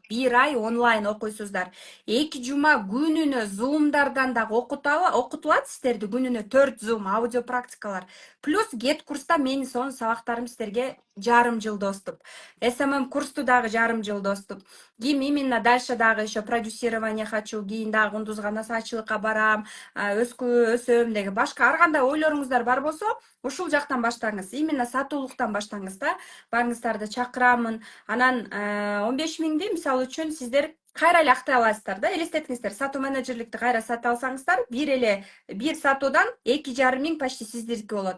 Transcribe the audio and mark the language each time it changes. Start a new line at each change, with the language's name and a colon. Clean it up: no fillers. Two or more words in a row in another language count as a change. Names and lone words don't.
Kyrgyz: 1 ай онлайн окуйсуздар. 2 жума күнүнө зумдардан дагы окутулат сиздерди, күнүнө 4 зум аудио практикалар. Плюс гет курста менин сонун сабактарым сиздерге жарым жыл доступ. СММ курсту дагы жарым жыл доступ. Ким
Russian: именно дальше
Kyrgyz: дагы
Russian: еще продюсирование хочу,
Kyrgyz: кийин дагы кундузга насаачылыкка барам, өсөм деген башка ар кандай ойлоруңуздар бар болсо, ушул жактан баштаңыз. Именно сатуулуктан баштаңыз да. Барыңыздарды чакырамын. Анан 15 000ди мисалы үчүн сиздер кайра эле актай аласыздар да. Элестетиңиздер, сатуу менеджерликти кайра сата алсаңыздар, бир сатуудан 2,5 000 почти сиздики болот.